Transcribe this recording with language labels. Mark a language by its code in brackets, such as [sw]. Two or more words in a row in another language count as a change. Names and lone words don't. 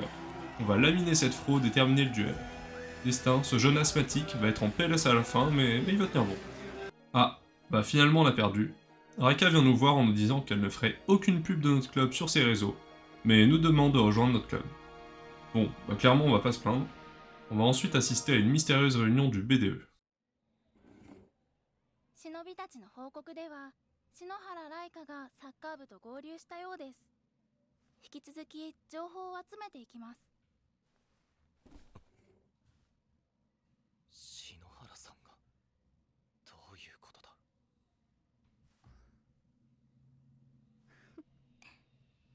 [fr] On va laminer cette fraude et terminer le duel. Destin, ce jeune asthmatique, va être en PLS à la fin, mais il va tenir bon. Ah, bah finalement on a perdu. Raika vient nous voir en nous disant qu'elle ne ferait aucune pub de notre club sur ses réseaux, mais nous demande de rejoindre notre club. Bon, bah clairement on va pas se plaindre. On va ensuite assister à une mystérieuse réunion du BDE. [ja] 忍びたちの報告では篠原来香がサッカー部と合流したようです。引き続き情報を集めていきます。篠原さんがどういうことだ。